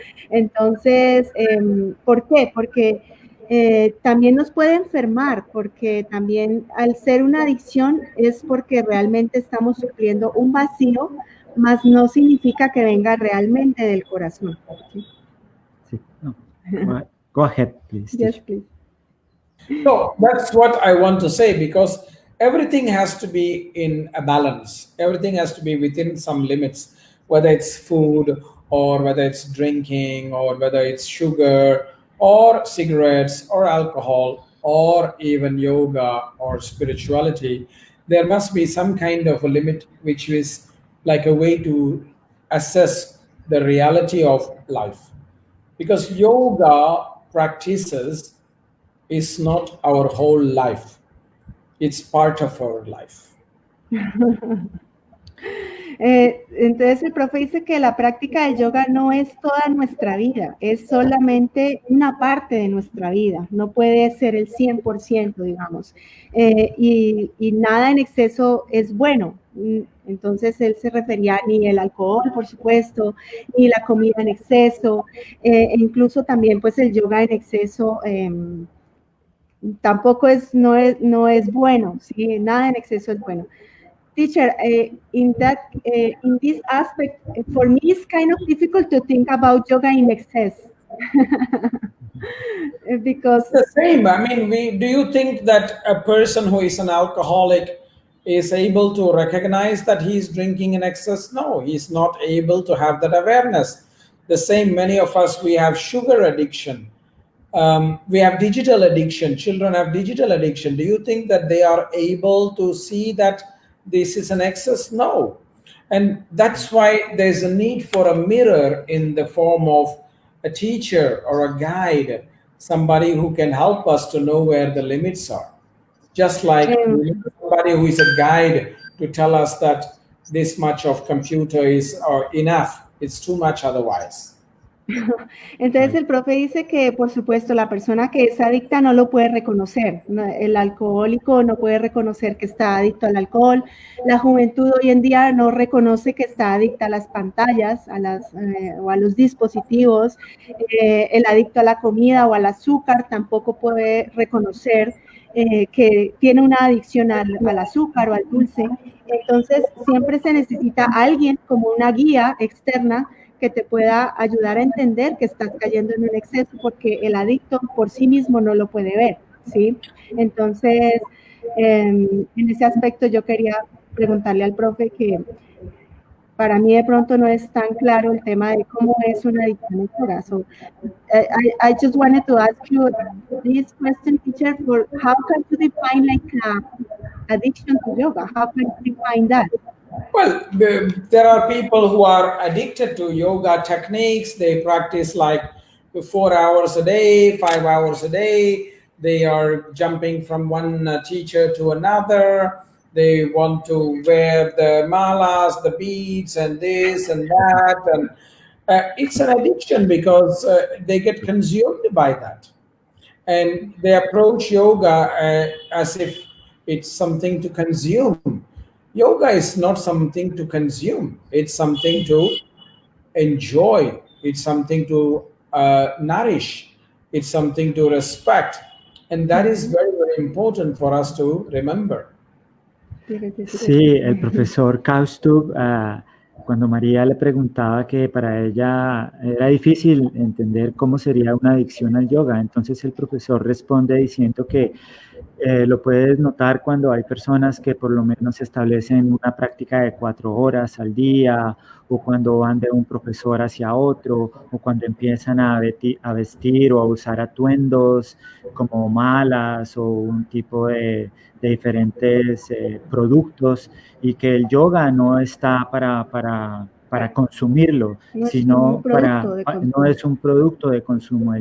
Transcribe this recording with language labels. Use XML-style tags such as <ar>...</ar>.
<es>Entonces, ¿por qué? Porque también nos puede enfermar, porque también al ser una adicción es porque realmente estamos supliendo un vacío, mas no significa que venga realmente del corazón. ¿Sí? Sí. No.</es> <en>Go ahead, please. Yes, please. So that's what I want to say, because everything has to be in a balance. Everything has to be within some limits, whether it's food or whether it's drinking or whether it's sugar or cigarettes or alcohol or even yoga or spirituality. There must be some kind of a limit, which is like a way to assess the reality of life. Because yoga practices is not our whole life. It's part of our life.</en> <es>Entonces el profe dice que la práctica del yoga no es toda nuestra vida, es solamente una parte de nuestra vida, no puede ser el 100%, digamos, y nada en exceso es bueno. Entonces él se refería ni el alcohol, por supuesto, ni la comida en exceso, incluso también pues el yoga en exceso tampoco no es bueno, ¿sí? Nada en exceso es bueno.</es> <en>Teacher, in this aspect, for me, it's kind of difficult to think about yoga in excess. Because it's the same. I mean, do you think that a person who is an alcoholic is able to recognize that he's drinking in excess? No, he's not able to have that awareness. The same, many of us, we have sugar addiction. We have digital addiction. Children have digital addiction. Do you think that they are able to see that this is an excess? No. And that's why there's a need for a mirror in the form of a teacher or a guide, somebody who can help us to know where the limits are. Just like somebody who is a guide to tell us that this much of computer is enough. It's too much otherwise.</en> <es>Entonces el profe dice que, por supuesto, la persona que es adicta no lo puede reconocer. El alcohólico no puede reconocer que está adicto al alcohol. La juventud hoy en día no reconoce que está adicta a las pantallas, o a los dispositivos. El adicto a la comida o al azúcar tampoco puede reconocer que tiene una adicción al azúcar o al dulce. Entonces siempre se necesita alguien como una guía externa que te pueda ayudar a entender que estás cayendo en un exceso, porque el adicto por sí mismo no lo puede ver, ¿sí? Entonces, en ese aspecto yo quería preguntarle al profe que para mí de pronto no es tan claro el tema de cómo es una adicción al corazón.</es> <en>I just wanted to ask you this question, teacher, for how can you define like addiction to yoga? How can you define that? Well, there are people who are addicted to yoga techniques. They practice like 4 hours a day, 5 hours a day. They are jumping from one teacher to another. They want to wear the malas, the beads, and this and that. And it's an addiction because they get consumed by that. And they approach yoga as if it's something to consume. Yoga is not something to consume, it's something to enjoy, it's something to nourish, it's something to respect. And that is very, very important for us to remember.</en> <es>Sí, el profesor Kausthub, cuando María le preguntaba que para ella era difícil entender cómo sería una adicción al yoga, entonces el profesor responde diciendo que lo puedes notar cuando hay personas que por lo menos establecen una práctica de 4 horas al día, o cuando van de un profesor hacia otro, o cuando empiezan a vestir o a usar atuendos como malas o un tipo de diferentes productos, y que el yoga no está para consumirlo, sino no es un producto de consumo.</es>